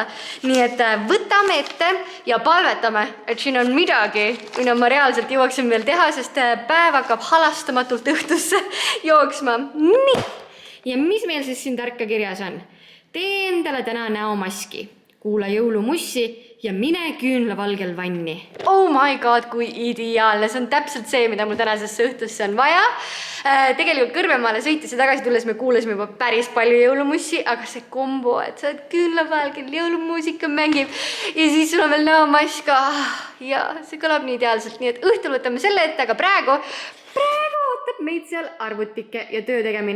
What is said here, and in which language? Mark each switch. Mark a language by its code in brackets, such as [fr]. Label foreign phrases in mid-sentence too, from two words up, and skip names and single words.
[et] Nii et võtame ette ja palvetame, et siin on midagi, mida ma reaalselt jõuaksin veel teha, sest päev hakkab halastamatult õhtusse jooksma. Nii. Ja mis meil siis siin tarka kirjas on? Tee endale täna näomaski, kuula jõulumussi ja mine küünlavalgel vanni. [en] Oh my god, [et] kui ideaalne. See on täpselt see, mida mul tänasesse õhtusse on vaja. Tegelikult Kõrvemaale sõitis ja tagasi tulles me kuulasime juba päris palju jõulumussi, aga see kombo, et sa oled küünlavalgel, jõulumuusika mängib ja siis sul on veel näomaska. Ja see kõlab nii ideaalselt, nii et õhtul võtame selle ette, aga praegu ootab meid seal arvutike ja töö tegemine.